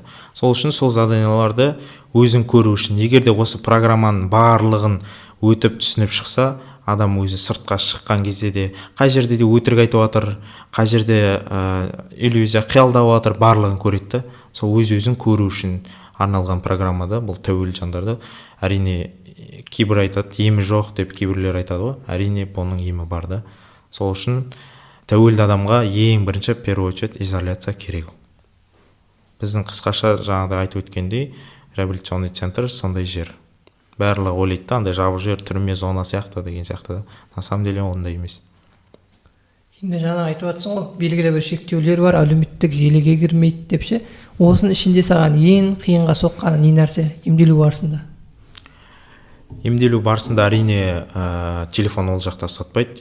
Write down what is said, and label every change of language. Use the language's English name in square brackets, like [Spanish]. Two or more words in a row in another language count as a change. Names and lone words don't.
[Kazakh] Сол үшін сол заданияларды өзің көру үшін, егер де осы программаның барлығын өтіп түсініп шықса, адам өзі сыртқа шыққан кезде де қай жерде де өтірік айтып жатыр, қай жерде иллюзия қиялдап жатыр, барлығын көреді. Сол өзін көру үшін арналған программада бұл тәуелді жандарды. Әрине кейбір айтады емі жоқ деп, кейбірлер айтады ғой, әрине бұның емі бар да. Сол үшін тәуелді адамға ең бірінші [Russian] первый очередь изоляция [Kazakh] керек. Біздің қысқаша жаңағыдай айтып өткендей, [Russian] реабилитационный центр [Kazakh] сондай жер. Барлығы ойлайды да, андай жабық жер, түрме зона сияқты деген сияқты. [Russian] На самом деле [Kazakh] ондай емес. Енді жаңа айтып жатсың ғой, белгілі бір шектеулер бар, әлеуметтік желіге кірмейді деп ше. Осының ішінде саған ең қиынға соққаны не нәрсе емделу барысында? Емделу барысында әрине телефон ол жақта ұстатпайды.